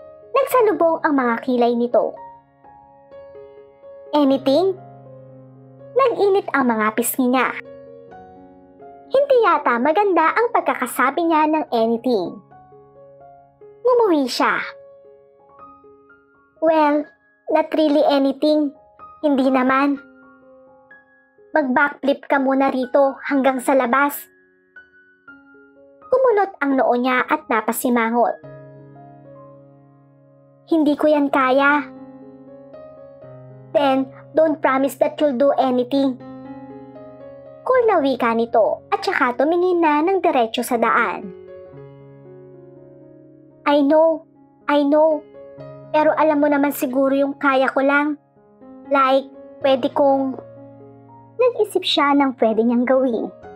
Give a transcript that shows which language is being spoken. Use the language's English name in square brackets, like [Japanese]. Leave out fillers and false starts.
[Filipino] Nagsalubong ang mga kilay nito. Anything? Nag-init ang mga pisngi niya. Hindi yata maganda ang pagkakasabi niya ng anything. Ngumuwi siya. [English] Well, not really anything. [Filipino] Hindi naman. Mag-backflip ka muna rito hanggang sa labas. Kumunot ang noo niya at napasimangot. Hindi ko yan kaya. [English] Then, don't promise that you'll do anything. [Filipino] Cool na wika nito at saka tumingin na ng diretso sa daan. [English] I know. [Filipino] Pero alam mo naman siguro yung kaya ko lang. Like, pwede kong... Nag-isip siya ng pwede niyang gawin.